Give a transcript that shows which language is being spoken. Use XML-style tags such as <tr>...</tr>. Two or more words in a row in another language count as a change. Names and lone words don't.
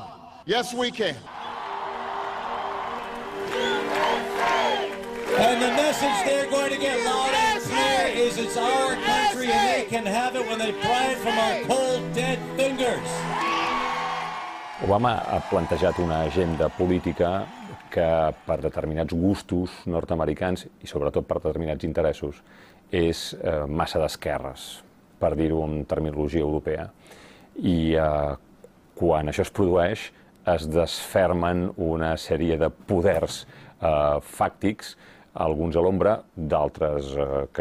<en>Yes, we can. And the message they're going to get loud and clear is it's our country and they can have it when they pry it from our cold, dead fingers.</en> <ca>Obama ha plantejat una agenda política que per determinats gustos nord-americans i sobretot per determinats interessos és massa d'esquerres, per dir-ho en terminologia europea. I quan això es produeix es desfermen una sèrie de poders fàctics, alguns a l'ombra, d'altres que</ca>